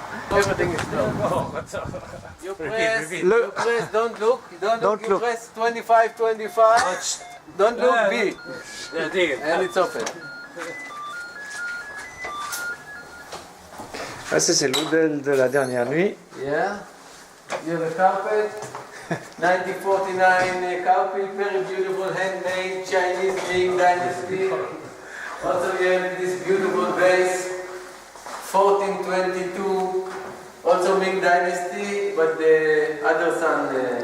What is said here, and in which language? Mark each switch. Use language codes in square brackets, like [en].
[en] Everything is slow. You press, don't look, Don't you look. press 25, 25, don't look, B, and it's open. [fr] Ah, c'est le modèle de la dernière nuit. [en] Yeah, you have a carpet, 1949 carpet, very beautiful handmade Chinese Ming Dynasty. Also we have this beautiful vase, 1422, also Ming Dynasty, but the other son.